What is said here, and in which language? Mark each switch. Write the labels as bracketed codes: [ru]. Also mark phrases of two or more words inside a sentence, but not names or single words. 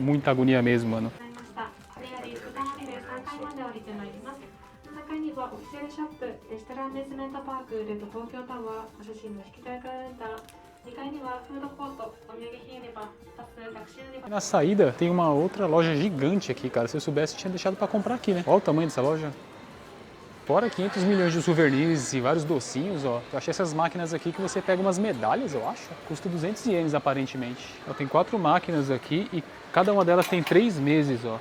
[pt] Muita agonia mesmo, mano. [ja] 中にはオフィシャルショップ、レストランベースメントパーク、ルート東京タワー、お写真の引き換えからレンター、2階にはフードコート、お土産品売り場、バス、タクシー売り場。 [pt] Na saída tem uma outra loja gigante aqui, cara. Se eu soubesse, tinha deixado pra comprar aqui, né? Olha o tamanho dessa loja. Fora 500 milhões de souvenirs e vários docinhos, ó. Eu achei essas máquinas aqui que você pega umas medalhas, eu acho. Custa 200 ienes aparentemente. Ó, tem 4 máquinas aqui e cada uma delas tem 3 meses, ó.